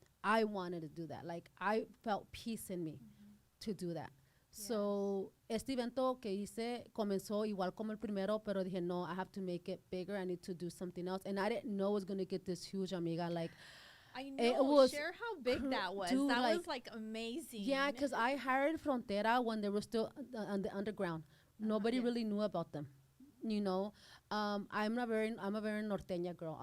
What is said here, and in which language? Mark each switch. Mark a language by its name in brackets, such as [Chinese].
[English] I wanted to do that. Like, I felt peace in me to do that. Yes. [Spanish] So, este evento que hice comenzó igual como el primero, pero dije, no, [English] I have to make it bigger. I need to do something else. And I didn't know it was going to get this huge, amiga. Like, I know. Share how big that was. Dude, that was like amazing. Yeah, because I hired Frontera when they were still on the underground. Nobody really knew about them. You know, I'm a very norteña girl.